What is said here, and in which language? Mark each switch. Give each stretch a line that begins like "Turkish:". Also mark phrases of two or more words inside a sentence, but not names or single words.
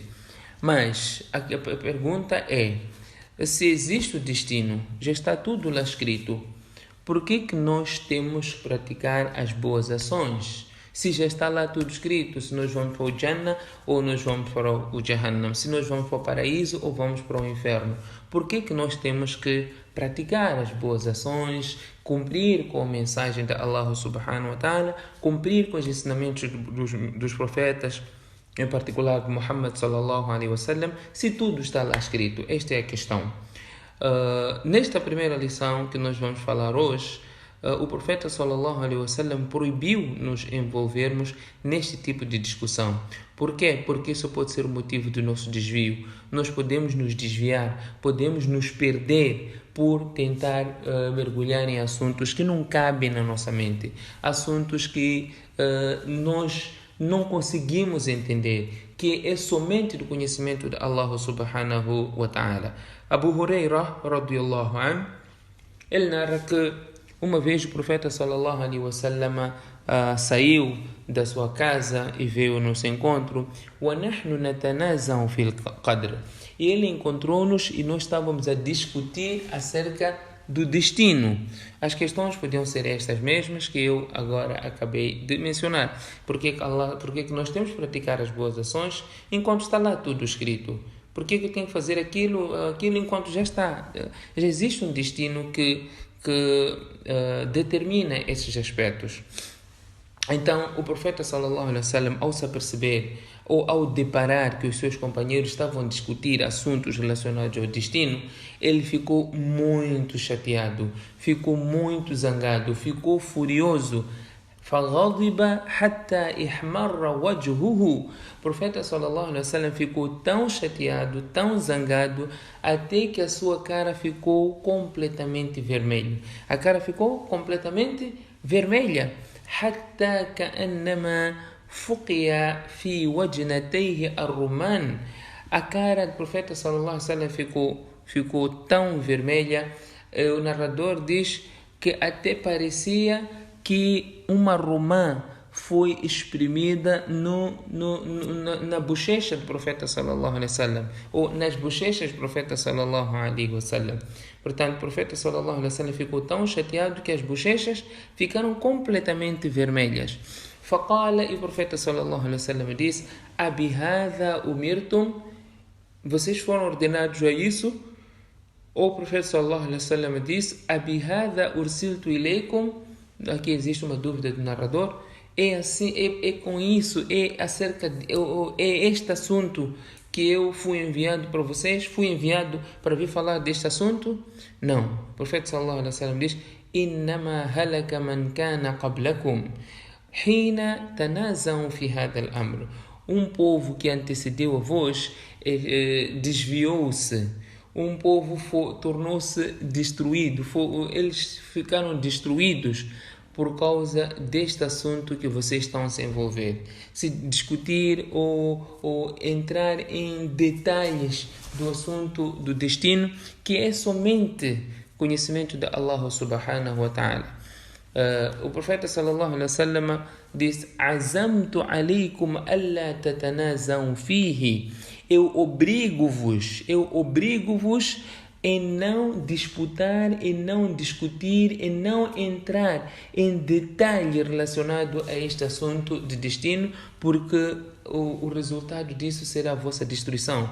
Portuguese: Mas a pergunta é, se existe o destino, já está tudo lá escrito, por que nós temos que praticar as boas ações? Se já está lá tudo escrito, se nós vamos para o Jannah ou nós vamos para o Jahannam, se nós vamos para o paraíso ou vamos para o inferno, por que nós temos que praticar as boas ações, cumprir com a mensagem de Allah
Arabic: سبحانه وتعالى,
Portuguese: cumprir com os ensinamentos dos profetas, em particular de Muhammad
Arabic: صلى الله عليه وسلم,
Portuguese: se tudo está lá escrito? Esta é a questão. Nesta primeira lição que nós vamos falar hoje, o profeta
Arabic: صلى الله عليه وسلم
Portuguese: proibiu nos envolvermos neste tipo de discussão. Por quê? Porque isso pode ser o motivo do nosso desvio. Nós podemos nos desviar, podemos nos perder por tentar mergulhar em assuntos que não cabem na nossa mente, assuntos que nós não conseguimos entender, que é somente do conhecimento de Allah
Arabic: سبحانه وتعالى.
Portuguese: Abu Hurairah
Arabic: رضي الله عنه,
Portuguese: ele narra que uma vez o profeta
Arabic: صلى الله عليه وسلم
Portuguese: saiu da sua casa e veio ao nosso encontro.
Arabic: وَنَحْنُ نَتَنَازَعُ فِي الْقَدْرِ.
Portuguese: E ele encontrou-nos e nós estávamos a discutir acerca do destino. As questões podiam ser estas mesmas que eu agora acabei de mencionar. Por que nós temos que praticar as boas ações enquanto está lá tudo escrito? Por que eu tenho que fazer aquilo enquanto já está? Já existe um destino que determina esses aspectos. Então, o profeta
Arabic: صلى الله عليه وسلم,
Portuguese: ao se aperceber ou ao deparar que os seus companheiros estavam a discutir assuntos relacionados ao destino, ele ficou muito chateado, ficou muito zangado, ficou furioso.
Arabic: فَغَضِبَ حَتَّى إِحْمَرَّ وَجْهُهُ.
Portuguese: O profeta
Arabic: صلى الله عليه وسلم
Portuguese: ficou tão chateado, tão zangado, até que a sua cara ficou completamente vermelha. A cara ficou completamente vermelha.
Arabic: حتى كأنما فقي في وجنتيه الرمان.
Portuguese: A cara do profeta
Arabic: صلى الله عليه وسلم
Portuguese: ficou tão vermelha. O narrador diz que até parecia que uma romã foi exprimida na bochecha do profeta
Arabic: صلى الله عليه وسلم,
Portuguese: ou nas bochechas do profeta
Arabic: صلى الله عليه وسلم.
Portuguese: Portanto, o profeta
Arabic: صلى الله عليه وسلم
Portuguese: ficou tão chateado que as bochechas ficaram completamente vermelhas. فقال, e o profeta
Arabic: صلى الله عليه وسلم
Portuguese: disse:
Arabic: أبهذا أمرتم?
Portuguese: Vocês foram ordenados a isso? O profeta
Arabic: صلى الله عليه وسلم
Portuguese: disse:
Arabic: أبهذا أرسلت إليكم?
Portuguese: Aqui existe uma dúvida do narrador. É assim, é com isso, é este assunto que eu fui enviado para vocês? Fui enviado para vir falar deste assunto? Não. O profeta
Arabic: صلى الله عليه وسلم
Portuguese: diz:
Arabic: إنما هلك من كان قبلكم حين تنازعوا في هذا الأمر.
Portuguese: Povo que antecedeu a vós desviou-se. Povo tornou-se destruído. Eles ficaram destruídos por causa deste assunto que vocês estão a se envolver. Se discutir ou entrar em detalhes do assunto do destino, que é somente conhecimento de Allah
Arabic: سبحانه وتعالى.
Portuguese: O profeta
Arabic: صلى الله عليه وسلم
Portuguese: diz:
Arabic: عزمت عليكم ألا تتنازعوا فيه.
Portuguese: Eu obrigo-vos em não disputar, em não discutir, em não entrar em detalhe relacionado a este assunto de destino, porque o resultado disso será a vossa destruição.